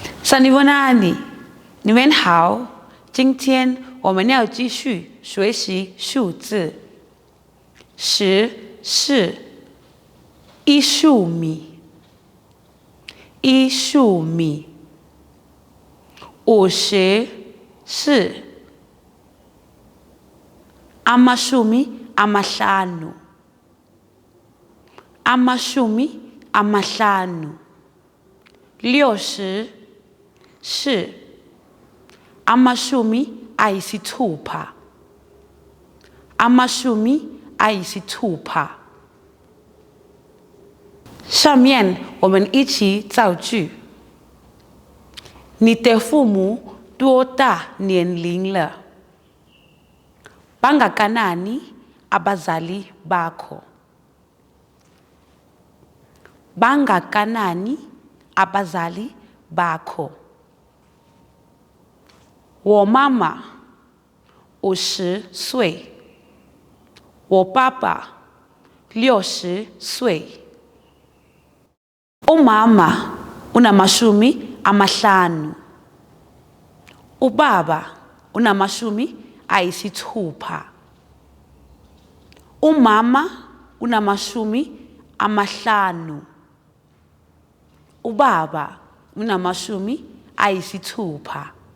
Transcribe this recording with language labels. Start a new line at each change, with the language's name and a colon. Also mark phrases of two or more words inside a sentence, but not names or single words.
Chinese: 萨尼沃纳里，你们好。今天我们要继续学习数字。10是1粟米，1粟米。50是
Zulu: amashumi amahlanu amahlanu. 60是amashumi ayisithupha.
Chinese: 上面我们一起造句。你的父母多大年龄了 ？
Zulu: Bangakanani abazali bakho? Bangakanani abazali bakho?
Chinese: 我妈妈50岁，我爸爸60 岁。
Zulu: umama unamashumi amahlanu, ubaba unamashumi ayisithupha. Umama unamashumi amahlanu, ubaba unamashumi ayisithupha.